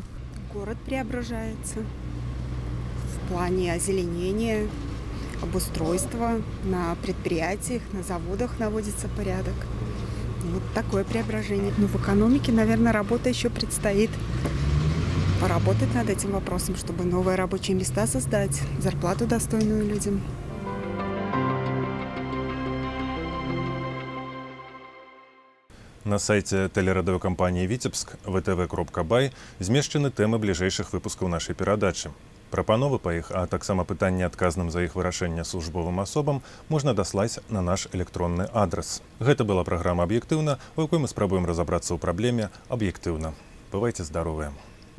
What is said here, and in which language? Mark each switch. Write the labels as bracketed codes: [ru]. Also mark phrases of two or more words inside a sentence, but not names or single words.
[ru] Город преображается в плане озеленения, обустройства, на предприятиях, на заводах наводится порядок. Вот такое преображение. Но в экономике, наверное, работа еще предстоит. Поработать над этим вопросом, чтобы новые рабочие места создать, зарплату достойную людям. [be] На сайце тэлерадыёкампаніі «Віцебск» vtv.by змешчаны тэмы бліжэйшых выпускаў нашай перадачы. Прапановы па іх, а таксама пытанні адказным за іх вырашэнне службовым асобам можна даслаць на наш электронны адрас. Гэта была праграма «Аб'ектыўна», у якой мы спрабуем разабрацца ў праблеме аб'ектыўна. Бывайце здаровыя!